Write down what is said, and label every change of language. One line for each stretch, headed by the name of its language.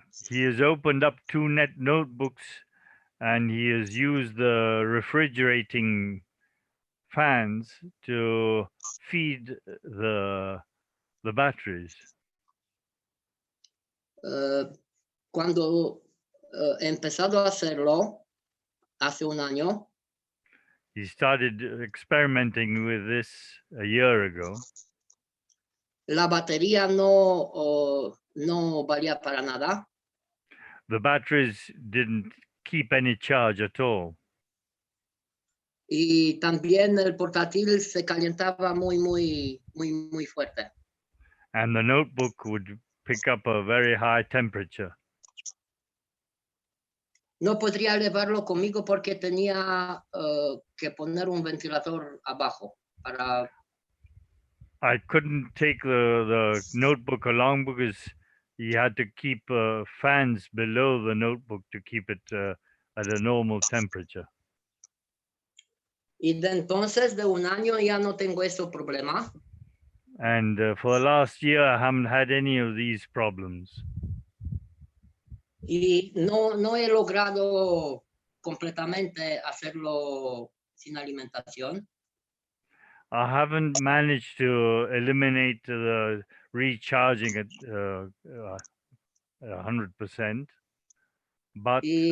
English: He has opened up 2 notebooks and he has used the refrigerating fans to feed the batteries.
Spanish: Cuando he empezado a hacerlo hace un año,
English: he started experimenting with this a year ago.
Spanish: La batería no valía para nada.
English: The batteries didn't keep any charge at all.
Spanish: Y también el portátil se calentaba muy fuerte.
English: And the notebook would pick up a very high temperature.
Spanish: No podría llevarlo conmigo porque tenía que poner un ventilador abajo para...
English: I couldn't take the notebook along because he had to keep fans below the notebook to keep it at a normal temperature.
Spanish: Y de entonces, de un año, ya no tengo ese problema.
English: And for the last year, I haven't had any of these problems.
Spanish: Y no he logrado completamente hacerlo sin alimentación.
English: I haven't managed to eliminate the recharging at 100%, but